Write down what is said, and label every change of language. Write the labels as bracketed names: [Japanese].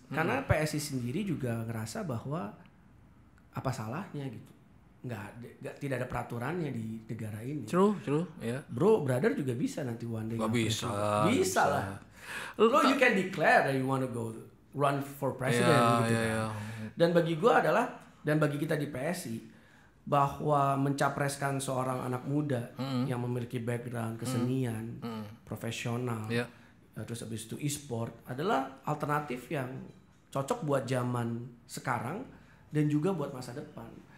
[Indonesian] Karena PSI sendiri juga ngerasa bahwa apa salahnya gitu. Tidak ada peraturannya di negara ini. [English] True, ya. [Indonesian] Bro, brother juga bisa nanti [English] one day. [Indonesian] Gak bisa. Bisa lah. [English] You can declare that you want to go run for president [Indonesian] gitu kan. Dan bagi bagi kita di PSI bahwa mencapreskan seorang anak muda yang memiliki background kesenian, profesional, terus habis itu e-sport adalah alternatif yang cocok buat zaman sekarang dan juga buat masa depan.